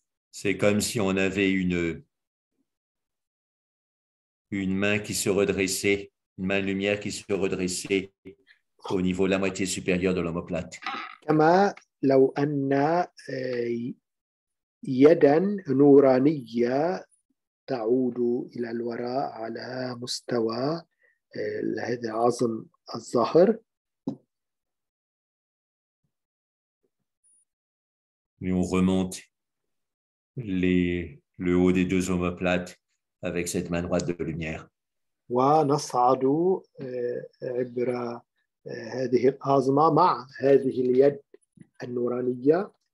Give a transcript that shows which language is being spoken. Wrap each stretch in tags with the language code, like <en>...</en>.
<fr>C'est comme si on avait une main qui se redressait, une main lumière qui se redressait au niveau de la moitié supérieure de l'omoplate.</fr> <ar>كما لو أن يدا نورانية تعود إلى الوراء على مستوى هذا عظم الظهر.</ar> <fr>Et on remonte le haut des deux omoplates avec cette main droite de lumière.</fr> <ar>ونصعد عبر هذه العظمة مع هذه اليد النورانية.</ar>